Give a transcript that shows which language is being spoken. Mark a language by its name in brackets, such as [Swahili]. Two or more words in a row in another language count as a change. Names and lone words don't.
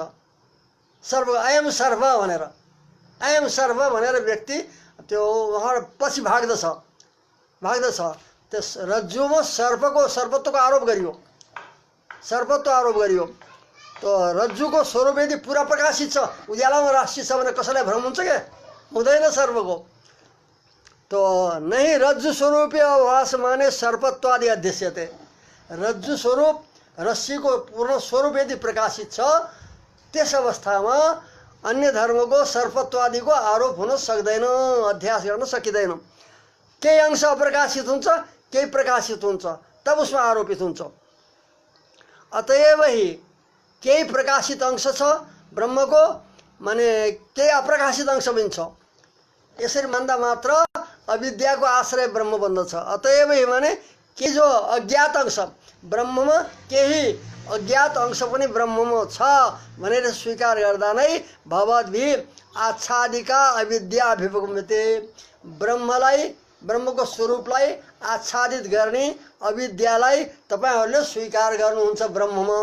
[Sanskrit] सर्प अयम सर्प [Nepali] भनेर, [Sanskrit] अयम सर्प [Nepali] भनेर व्यक्ति त्यो वहाँ पछि भाग्दछ, त्यस रज्जुमा सर्पत्वको आरोप गरियो, सर्पत्व आरोप गरियो। तो रज्जुको स्वरूप यदि पुरा प्रकाशित छ, उज्यालोमा राशि छ भने कसैलाई भ्रम हुन्छ क्या? हुँदैन सर्पको। [Hindi] तो नहीं [Sanskrit] रज्जु स्वरूपीय अभास माने सर्पत्वादि अध्यस्यते। [Nepali] रज्जु स्वरूप रस्सीको पूर्ण स्वरूप यदि प्रकाशित छ त्यस अवस्थामा अन्य धर्मको सर्पत्वादिको आरोप हुन सक्दैन, अध्यास गर्न सकिँदैन। केही अंश अप्रकाशित हुन्छ केही प्रकाशित हुन्छ तब उसमा आरोपित हुन्छ। अतएव ही केही प्रकाशित अंश छ ब्रह्मको, माने केही अप्रकाशित अंश पनि छ। यसरी मान्दा मात्र अविद्याको आश्रय ब्रह्म बन्दछ। अतएव ही [Hindi] माने के जो [Nepali] अज्ञात अंश ब्रह्ममा केही अज्ञात अंश पनि ब्रह्ममा छ भनेर स्वीकार गर्दा नै [Sanskrit] भवद्भि आच्छादिका अविद्या अभिगम्यते। [Nepali] ब्रह्मलाई, ब्रह्मको स्वरूपलाई आच्छादित गर्ने अविद्यालाई तपाईहरुले स्वीकार गर्नुहुन्छ ब्रह्ममा।